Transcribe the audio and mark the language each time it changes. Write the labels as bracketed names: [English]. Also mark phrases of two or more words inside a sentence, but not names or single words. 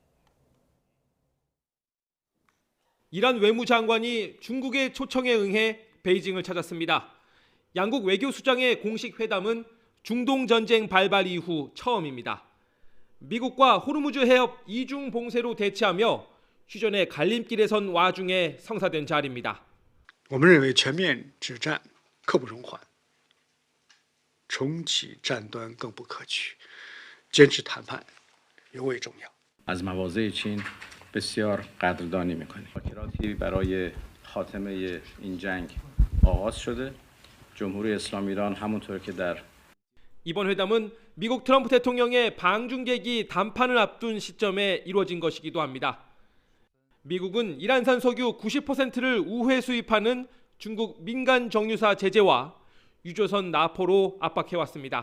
[Korean] 이란 외무장관이 중국의 초청에 응해 베이징을 찾았습니다. 양국 외교수장의 공식 회담은 중동 전쟁 발발 이후 처음입니다. 미국과 호르무즈 해협 이중 봉쇄로 대치하며 휴전의 갈림길에 선 와중에 성사된 자리입니다. [Chinese] 我们认为全面止战刻不容缓，重启战端更不可取，坚持谈判尤为重要。 [Persian] از مواضع چین بسیار قدردانی می‌کنیم. مذاکراتی برای خاتمه این جنگ آغاز شده. جمهوری اسلامی ایران همونطور که در [Korean] 이번 회담은 미국 트럼프 대통령의 방중객이 담판을 앞둔 시점에 이루어진 것이기도 합니다. 미국은 이란산 석유 90%를 우회 수입하는 중국 민간 정유사 제재와 유조선 납포로 압박해왔습니다.